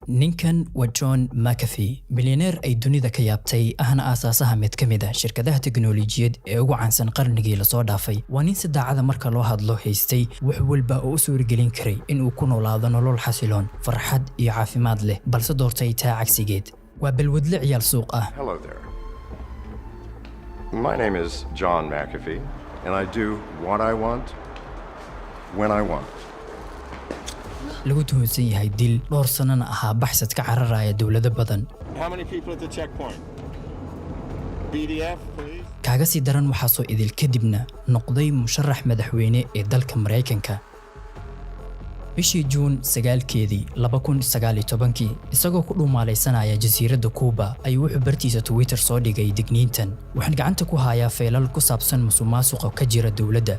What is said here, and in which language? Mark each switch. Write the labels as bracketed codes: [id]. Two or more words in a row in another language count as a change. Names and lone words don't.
[so] ninkan waa John McAfee, milyaneer ay dunida ka yaabtay ahna aasaasaha mid ka mid ah shirkadaha teknoolojiyad ee ugu caansan qarnigii la soo dhaafay. Waa nin si daacad ah marka loo hadlo haystay wax walba oo u suuragelin karay in uu ku noolaado nolol xasiloon, farxad iyo caafimaad leh, balse doortay taa cagsigeed. Waa balwadle ciyaal suuq ah. [en] Hello there. My name is John McAfee, and I do what I want when I want. [so] lagu tuhunsan yahay dil dhowr sanana ahaa baxsad ka cararaya dawlado badan. [en] How many people at the checkpoint? BDF, please. [so] Kaaga sii daran waxaa soo idil kadibna noqday musharax madaxweyne ee dalka Mareykanka. bishii Juun 9keedii 2019 isagoo ku dhumaalaysanaya jasiiradda Cuba ayuu wuxuu bartiisa Twitter soo dhigay digniintan. Waxaan gacanta ku hayaa feelal ku saabsan musuqmaasuqa ka jira dawladda.